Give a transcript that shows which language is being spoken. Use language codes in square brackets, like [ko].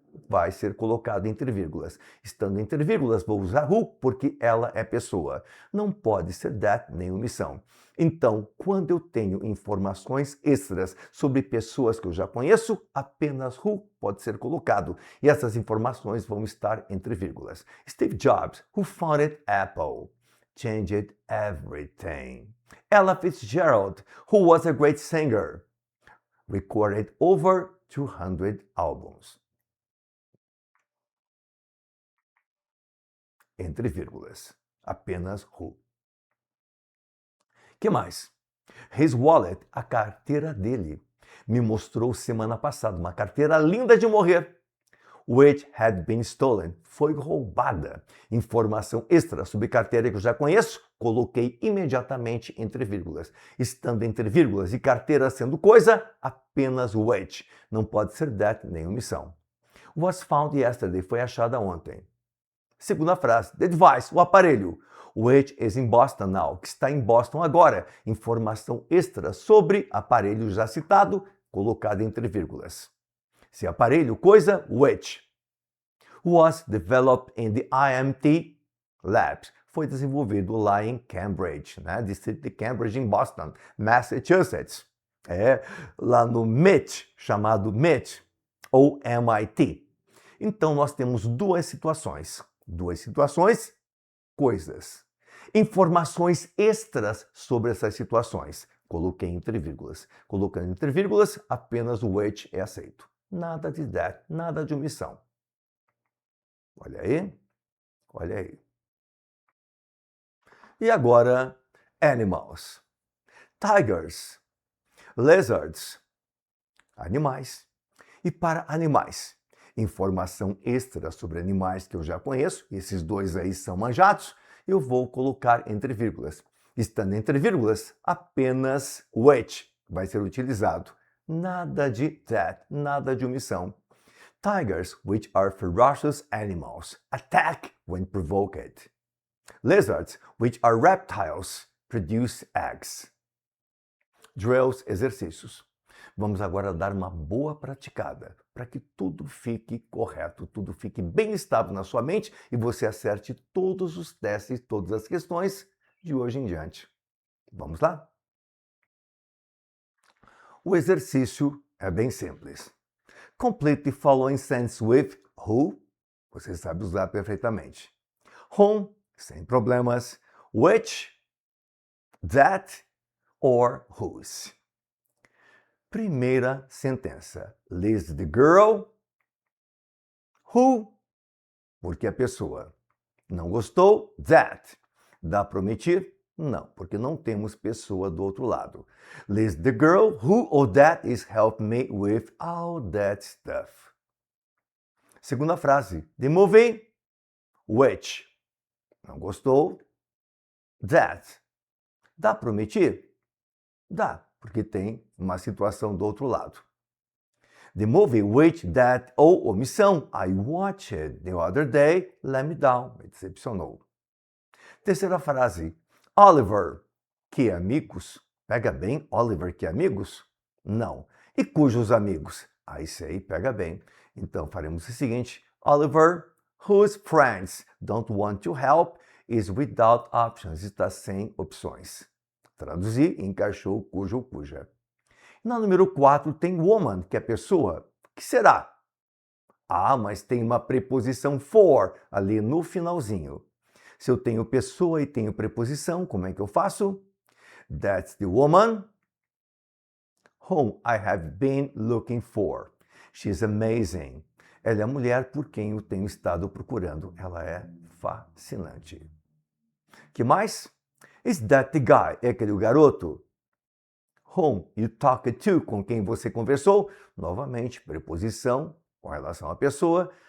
[pt] Vai ser colocado entre vírgulas. Estando entre vírgulas, vou usar who porque ela é pessoa. Não pode ser that nem omissão. Então, quando eu tenho informações extras sobre pessoas que eu já conheço, apenas who pode ser colocado. E essas informações vão estar entre vírgulas. [en] Steve Jobs, who founded Apple, changed everything. Ella Fitzgerald, who was a great singer, recorded over 200 albums. [pt] Entre vírgulas. Apenas who. Que mais? [en] His wallet, [pt] a carteira dele, me mostrou semana passada uma carteira linda de morrer. [en] which had been stolen. [pt] Foi roubada. Informação extra sobre carteira que eu já conheço, coloquei imediatamente entre vírgulas. Estando entre vírgulas e carteira sendo coisa, apenas which. Não pode ser that nem omissão. [en] Was found yesterday. [pt] Foi achada ontem. Segunda frase. [en] The device, [pt] o aparelho. [en] Which is in Boston now. [pt] Que está em Boston agora. Informação extra sobre aparelho já citado, colocado entre vírgulas. Se aparelho, coisa, which. [en] Was developed in the IMT Labs. [pt] Foi desenvolvido lá em Cambridge, né? Distrito de Cambridge, em Boston, Massachusetts. Lá no MIT, chamado MIT, ou MIT. Então, nós temos duas situações. Duas situações, coisas. Informações extras sobre essas situações. Coloquei entre vírgulas. Colocando entre vírgulas, apenas o which é aceito. Nada de that, nada de omissão. Olha aí, olha aí. E agora, animals. Tigers, lizards, animais. E para animais, informação extra sobre animais que eu já conheço, esses dois aí são manjados, eu vou colocar entre vírgulas. Estando entre vírgulas, apenas which vai ser utilizado. Nada de that, nada de omissão. [en] Tigers, which are ferocious animals, attack when provoked. Lizards, which are reptiles, produce eggs. [pt] Drills, exercícios. Vamos agora dar uma boa praticada para que tudo fique correto, tudo fique bem estável na sua mente e você acerte todos os testes, todas as questões de hoje em diante. Vamos lá? O exercício é bem simples. [en] Complete the following sentence with who, [pt] você sabe usar perfeitamente. [en] Whom, [pt] sem problemas. [en] Which, that or whose. [pt] Primeira sentença. [en] List the girl. [pt] Who, porque a pessoa. Não gostou? That. Dá para omitir? Não, porque não temos pessoa do outro lado. [en] List the girl who or that is helping me with all that stuff. [pt] Segunda frase. The movie. Which. Não gostou? That. Dá para omitir? Dá, porque tem uma situação do outro lado. [en] The movie which that [pt] ou omissão [en] I watched the other day let me down. [pt] Me decepcionou. Terceira frase. Oliver, que amigos? Pega bem Oliver, que amigos? Não. E cujos amigos? Aí sei, pega bem. Então faremos o seguinte. [en] Oliver, whose friends don't want to help is without options. [pt] Está sem opções. Traduzir, encaixou cujo ou cuja. Na número 4 tem woman, que é pessoa. O que será? Ah, mas tem uma preposição for ali no finalzinho. Se eu tenho pessoa e tenho preposição, como é que eu faço? [en] That's the woman whom I have been looking for. She's amazing. [pt] Ela é a mulher por quem eu tenho estado procurando. Ela é fascinante. Que mais? [en] Is that the guy? [pt] É aquele garoto? [en] Whom you talked to, [pt] com quem você conversou. Novamente, preposição com relação à pessoa.